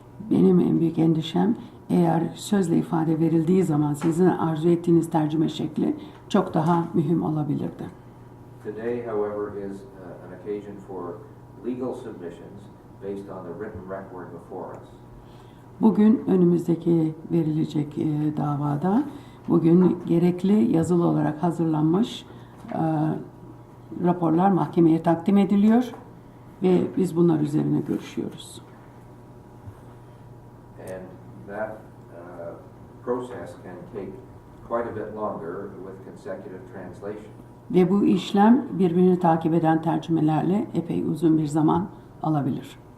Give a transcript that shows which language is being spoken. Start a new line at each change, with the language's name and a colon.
Turkish: Benim en büyük endişem eğer sözle ifade verildiği zaman sizin arzu ettiğiniz tercüme şekli çok daha mühim olabilirdi.
English: Today, however, is an occasion for legal submissions based on the written record before us.
Turkish: Bugün önümüzdeki verilecek davada bugün gerekli yazılı olarak hazırlanmış raporlar mahkemeye takdim ediliyor ve biz bunlar üzerine görüşüyoruz.
English: And that process can take quite a bit longer with consecutive translation.
Turkish: Ve bu işlem birbirini takip eden tercümelerle epey uzun bir zaman alabilir.